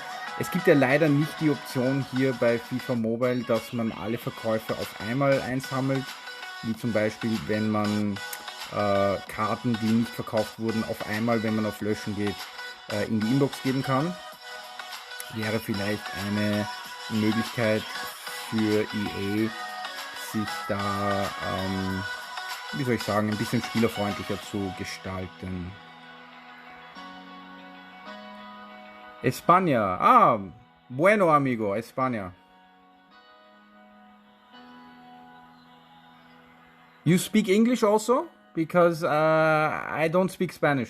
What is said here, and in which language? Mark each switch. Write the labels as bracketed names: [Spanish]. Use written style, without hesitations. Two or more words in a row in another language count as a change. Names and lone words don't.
[German] Es gibt ja leider nicht die Option hier bei FIFA Mobile, dass man alle Verkäufe auf einmal einsammelt, wie zum Beispiel, wenn man Karten, die nicht verkauft wurden, auf einmal, wenn man auf Löschen geht, in die Inbox geben kann. Wäre vielleicht eine Möglichkeit für EA, sich da, wie soll ich sagen, ein bisschen spielerfreundlicher zu gestalten. [Spanish] España. Ah, bueno amigo, España. [English] You speak English also? Because I don't speak Spanish.